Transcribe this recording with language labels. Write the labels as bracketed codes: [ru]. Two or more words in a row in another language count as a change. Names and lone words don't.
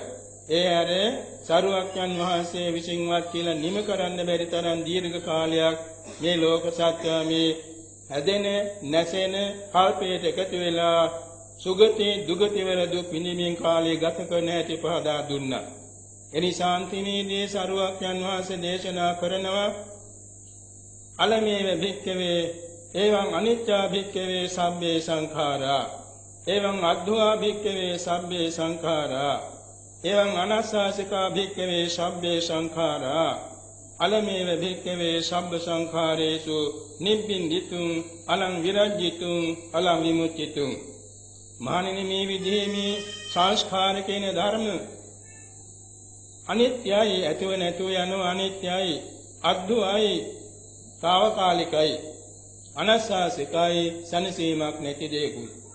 [si] ඒ ඇර සරුවක්යන් වහන්සේ විසින්වත් කියලා නිම කරන්න බැරි තරම් දීර්ඝ කාලයක් මේ ලෝක සත්‍ය මේ හැදෙන නැසෙන කල්පයට එකතු වෙලා සුගති දුගති වල දුක් විඳින්මින් කාලය ගත කරන හැටි පහදා දුන්නා. එනිසා අන්තිමේදී සරුවක්යන් වහන්සේ දේශනා කරනවා [pi] අලමේව භික්ඛවේ එවං අනිච්චා භික්ඛවේ සබ්බේ සංඛාරා එවං අද්භවා භික්ඛවේ සබ්බේ සංඛාරා එවං අනස්සාසිකා භික්ඛවේ සබ්බේ සංඛාරා අලමේව භික්ඛවේ සබ්බ සංඛාරේසු නිබ්බින්දිතුං අලං විරජ්ජිතුං අලං විමුච්චිතුං. [si] මහණෙනි මේ විදිහේ මේ සංස්කාර කියන ධර්ම අනිත්‍යයි, ඇතිව නැතුව යන අනිත්‍යයි, අද්දුවයි, తాවකාලිකයි, අනස්සාසිකයි, සනසීමක් නැති දෙයකුයි.